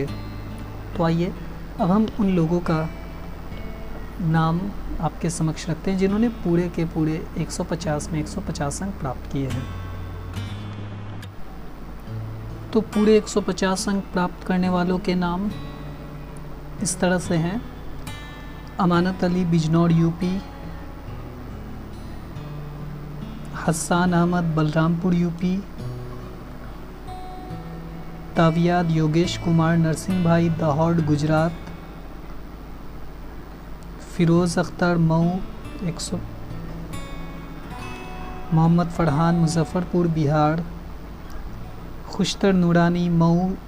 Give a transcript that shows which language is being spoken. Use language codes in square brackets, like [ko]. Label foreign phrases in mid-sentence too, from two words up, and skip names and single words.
[hi] तो आइए अब हम उन लोगों का नाम आपके समक्ष रखते हैं जिन्होंने पूरे के पूरे 150 में 150 अंक प्राप्त किए हैं। तो पूरे 150 अंक प्राप्त करने वालों के नाम इस तरह से हैं: अमानत अली बिजनौर यूपी, حسان احمد بلرامپور یوپی، تاویاد یوگیش کمار نرسنگھ بھائی دہوڑ گجرات، فیروز اختر مئو 100، محمد فرحان مظفر پور بہار، خوشتر نورانی مئو،